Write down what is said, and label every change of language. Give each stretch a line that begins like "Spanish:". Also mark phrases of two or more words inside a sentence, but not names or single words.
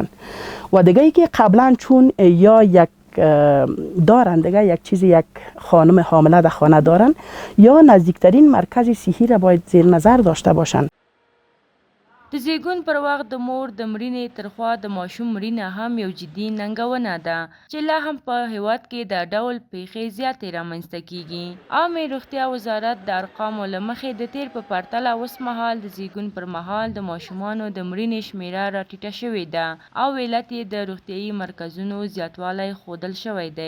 Persian: و دیگه ای که قبلا چون یا یک دارن دیگه یک چیزی، یک خانم حامله در خانه دارن، یا نزدیکترین مرکز صحی را باید زیر نظر داشته باشن.
Pashto: د زیږون پر وخت د مور د مړینې ترخوا د ماشوم مړینه هم یو جدي ننګونه ده چې لا هم په هیواد کې د ډول پیښې زیاتې رامنځته کیږي. عامه روغتیا وزارت د ارقامو له مخې د تیر په پرتله اوس مهال د زیږون پر مهال د ماشومانو د مړینې شمیره راټیټه شوې ده او علت یې د روغتیايي مرکزونو زیاتوالی ښودل شوی دی.